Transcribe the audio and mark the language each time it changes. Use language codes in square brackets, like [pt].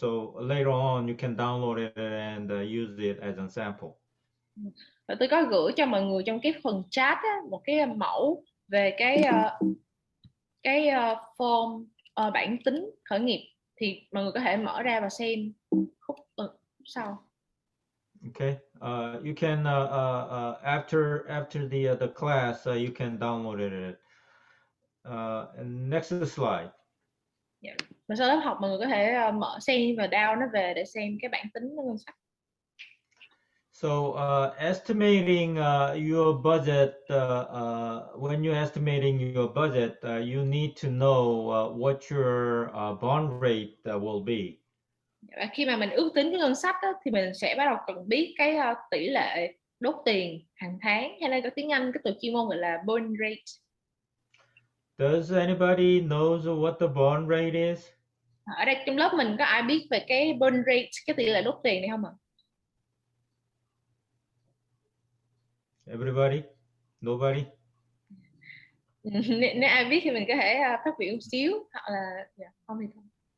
[en] So later on you can download it and use it as a sample. [vi] Và tôi có gửi cho mọi người trong cái phần chat á, một cái mẫu về cái form bảng tính khởi nghiệp, thì mọi người có thể mở ra và xem khúc sau. [en] Okay, you can after the class you can download it. And next slide. Yeah. [vi] Và sau lớp học mọi người có thể mở xem và download nó về để xem cái bảng tính ngân sách. [en] So estimating your budget, when you're estimating your budget, you need to know what your bond rate will be. [vi] Và khi mà mình ước tính cái ngân sách đó, thì mình sẽ bắt đầu cần biết cái tỷ lệ đốt tiền hàng tháng, hay là có tiếng Anh cái từ chuyên môn gọi là bond rate. [en] Does anybody knows what the bond rate is? [vi] Ở đây trong lớp mình có ai biết về cái bond rate, cái tỷ lệ đốt tiền này không ạ? [en] Everybody? Nobody? [vi] Nếu ai biết thì mình có thể phát biểu một xíu, hoặc là không thì không.